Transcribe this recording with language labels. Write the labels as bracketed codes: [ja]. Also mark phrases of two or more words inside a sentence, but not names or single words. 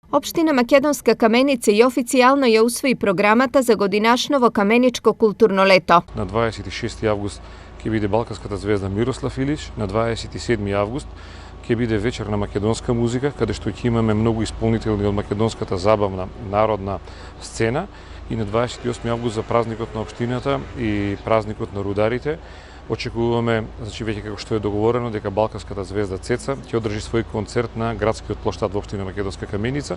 [mk] Општина Македонска Каменица и официјално је усвои програмата за годинашново каменичко културно лето. На 26 август ќе биде Балканската звезда Мирослав Илич, на 27 август ќе биде вечер на македонска музика, каде што ќе имаме многу исполнители од македонската забавна народна сцена, и на 28 август за празникот на општината и празникот на рударите очекуваме, значи веќе како што е договорено, дека Балканската звезда Цеца ќе одржи свој концерт на градскиот плоштад во општина Македонска Каменица.